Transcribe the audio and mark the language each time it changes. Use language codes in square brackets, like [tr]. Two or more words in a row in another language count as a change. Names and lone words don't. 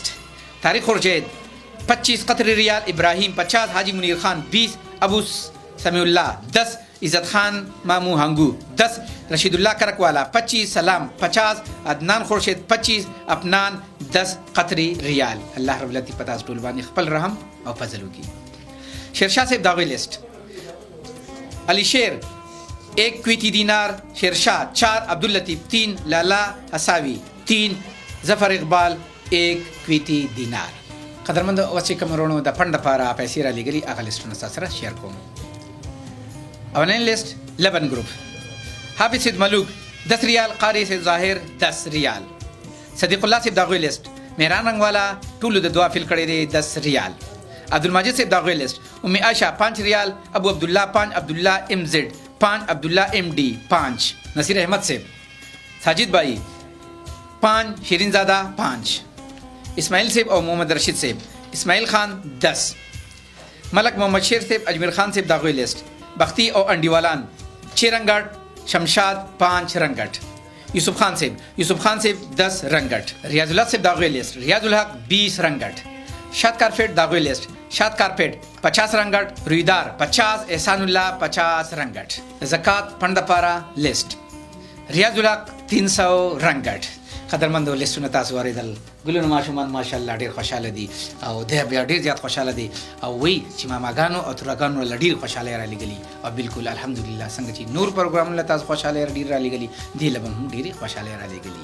[ps] طارق خورشید 25 قطری ریال. ابراہیم 50, حاجی منیر خان 20, ابو سمیع اللہ 10, عزت خان مامو ہنگو 10, رشید اللہ کرک والا 25, سلام 50, عدنان خورشید 25, افنان 10 قطری ریال. [ar] اللہ رب العزت [ps] پتہ ټول باندې خپل رحم او فضل وکړي. شیرشاہ صاحب داغوی لسٹ. علی شیر 1 کویتی دینار. شیرشاہ 4, عبداللطیف 3, لالا حساوی 3, ظفر اقبال 1 کویتی دینار. قدرمند اوس چې کوم ورونو د فنډ لپاره پیسې را لېږلي هغه لیسټونه ستاسو سره شیر کوم. اولین لیسټ لبن گروپ. حافظ سید ملوک 10 ریال. قاری سید ظاهر 10 ریال. صدیق الله صاحب داغوی لیسټ. مهران رنگ والا ټولو د دعا فیل کړی دی 10 ریال. عبدالمجید صاحب داغوی لیسٹ. ام عائشہ 5 ریال. ابو عبداللہ 5, عبداللہ ایم زیڈ 5, عبداللہ ایم ڈی 5. نصیر احمد صاحب. ساجد بھائی 5, شیرین زادہ 5. اسماعیل صاحب اور محمد رشید صاحب. اسماعیل خان 10. ملک محمد شیر صاحب. اجمیر خان صاحب داغوی لیسٹ. بختی اور انڈیوالان 6 رنگٹ. شمشاد 5 رنگٹ. یوسف خان صاحب 10 رنگٹ. ریاض الحق صاحب داغوی لیسٹ. ریاض الحق 20 رنگٹ. شاد کارپیٹ داغوی لیسٹ. شاد کارپیٹ 50 رنگٹ. رویدار 50, احسان اللہ 50 رنگٹ. زکات فنډ لپاره لیسٹ. ریاض الحق 300 رنگٹ. قدرمندو لیسټونه تاسو واردل. ګلونو ماشومان ماشاءالله ډیر خوشاله دي او د بیا ډیر زیات خوشاله دي او وی چې ماماګانو او ترګانو لډیر خوشاله را لګلی او بالکل الحمدلله څنګه چې نور پروګرامونه تاسو خوشاله ډیر را لګلی دی لبم ډیر خوشاله را لګلی.